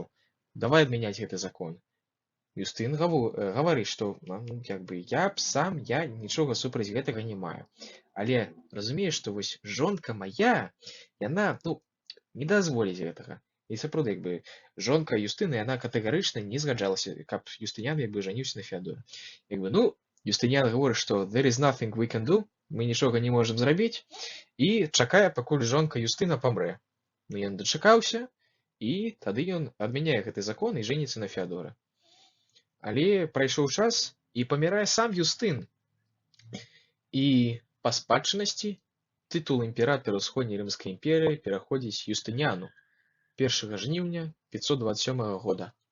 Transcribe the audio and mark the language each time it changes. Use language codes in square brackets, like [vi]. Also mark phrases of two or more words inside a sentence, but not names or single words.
[be] Давай адмяняць гэты закон. Юстын гаварыць, што ну, як бы я нічога супраць гэтага не маю. Але разумееш, што вось жонка мая, яна, ну, не дазволіць гэтага. І сапраўды, як бы жонка Юстына, яна катэгарычна не згаджалася, каб Юстыніян як бы жаніўся на Феадоры. Як бы, ну, Юстыніян гаворыць, што [en] there is nothing we can do, [be] мы нічога не можам зрабіць, і чакае, пакуль жонка Юстына памрэ. Ну, ён дачакаўся, і тады ён адмяняе гэты закон і жэніцца на Феадоры. Але прайшоў час, і памірае сам Юстын. І па спадчыннасці тытул імператара ўсходняй рымскай імперыі пераходзіць Юстыніяну 1 жніўня 527 года.